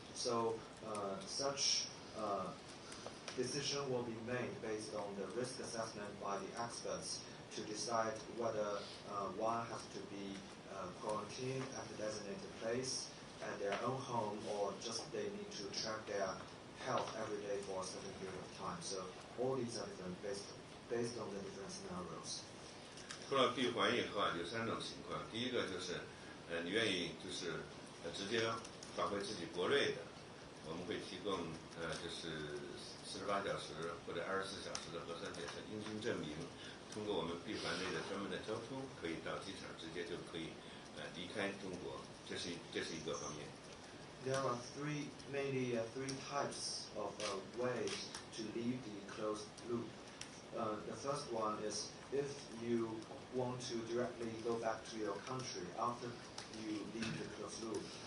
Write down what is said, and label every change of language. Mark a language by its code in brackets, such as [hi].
[en] So such decision will be made based on the risk assessment by the experts to decide whether one has to be quarantined at a designated place at their own home, or just they need to track their health every day for a certain period of time. So all these are different based on the different scenarios. [zh] 出了闭环以后有3种情况。第一个就是你愿意就是直接返回自己国内的，我们会提供就是48小时或者24小时的核酸检测阴性证明，通过我们闭环内的专门的交通，可以到机场直接就可以离开中国，这是一个方面。 [en] There are mainly three types of ways to leave the closed loop. The first one is if you want to directly go back to your country after you leave the closed loop.